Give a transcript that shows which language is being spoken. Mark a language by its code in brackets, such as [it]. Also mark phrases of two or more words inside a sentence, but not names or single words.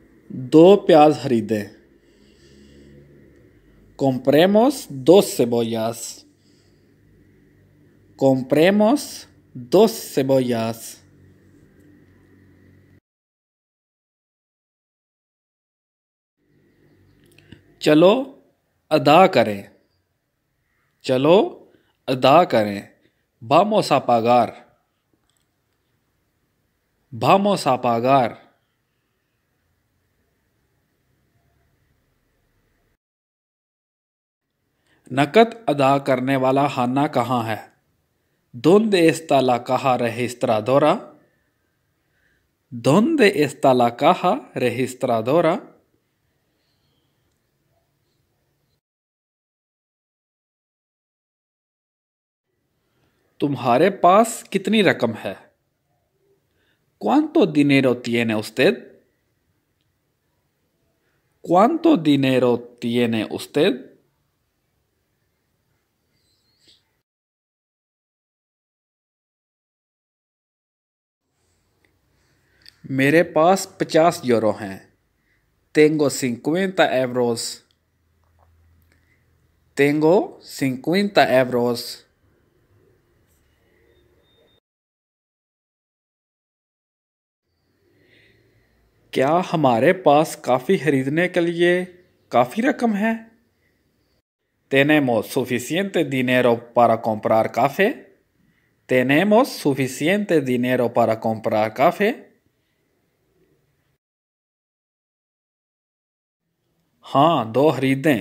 [ur] 2 پیاز خریدے. [es] Compremos 2 cebollas. Compremos 2 cebollas. [ur] چلو ادا کریں. چلو ادا کریں. [es] Vamos a pagar. Vamos a pagar. [ur] نقد ادا کرنے والا خانہ کہاں ہے? [es] ¿Dónde está la caja registradora? ¿Dónde está la caja registradora? [ur] تمہارے پاس کتنی رقم ہے? [es] ¿Cuánto dinero tiene usted? ¿Cuánto dinero tiene usted? [ur] میرے پاس 50 یورو ہیں. [es] Tengo 50 euros. Tengo 50 euros. [ur] کیا ہمارے پاس کافی خریدنے کے لیے کافی رقم ہے? [es] Tenemos suficiente dinero para comprar café. Tenemos suficiente dinero para comprar café. [ur] ہاں، 2 خریدیں.